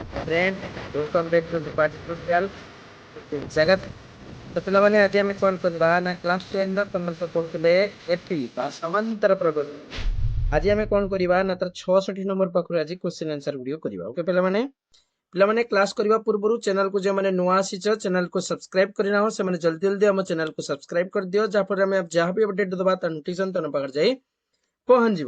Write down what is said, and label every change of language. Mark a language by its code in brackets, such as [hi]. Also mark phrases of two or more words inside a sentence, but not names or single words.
[en] friend, welcome back to the Party Tutorial. [or] जगत तो पिलाମାନେ ଆଜି ଆମେ କ'ଣ କରିବା ନା କ୍ଲାସ୍ 10 ର ତମର ତ ପଢ଼ୁଥିଲେ ଏପି ବା ସମାନ୍ତର ପ୍ରଗତି। ଆଜି ଆମେ କ'ଣ କରିବା ନା ତାର 66 ନମ୍ବର ପାଖରୁ ଆଜି [en] question answer video [or] କରିବା। ଓକେ ପିଲାମାନେ କ୍ଲାସ୍ କରିବା ପୂର୍ବରୁ ଚ୍ୟାନେଲକୁ ଯେଉଁମାନେ ନୂଆ ଆସିଛ ଚ୍ୟାନେଲକୁ ସବସ୍କ୍ରାଇବ୍ କରିନାହ ସେମାନେ ଜଲ୍ଦି ଜଲ୍ଦି ଆମ ଚ୍ୟାନେଲକୁ ସବସ୍କ୍ରାଇବ୍ କରିଦିଅ, ଯାହାଫଳରେ ଆମେ ଯାହା ବି ଅପଡେଟ୍ ଦେବା ତା ନୋଟିଫିକେସନ୍ ତମ ପାଖରେ ଯାଇ ପହଞ୍ଚିବ।